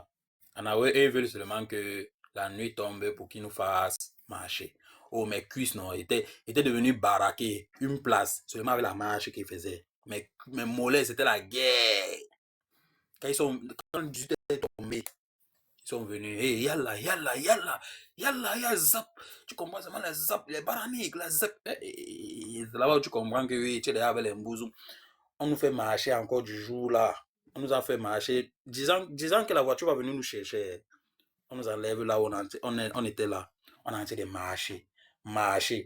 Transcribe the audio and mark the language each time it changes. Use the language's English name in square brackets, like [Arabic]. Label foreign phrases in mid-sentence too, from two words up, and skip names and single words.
[French] Ils veulent seulement que la nuit tombe pour qu'ils nous fassent marcher. Oh, mes cuisses, non, étaient devenues baraquées, une place, seulement avec la marche qu'ils faisaient. Mes mollets, c'était la guerre. Quand le 18 est tombé, ils sont venus, [Arabic] hey, yalla, yalla, yalla, yalla, yalla, [French] zap. Tu comprends seulement les zap, les baraniques, la zap. C'est là-bas où tu comprends que oui, tu es derrière avec les mbouzous. On nous fait marcher encore du jour là. On nous a fait marcher, disant que la voiture va venir nous chercher. On nous enlève là où on était là. On a de marcher. Marcher.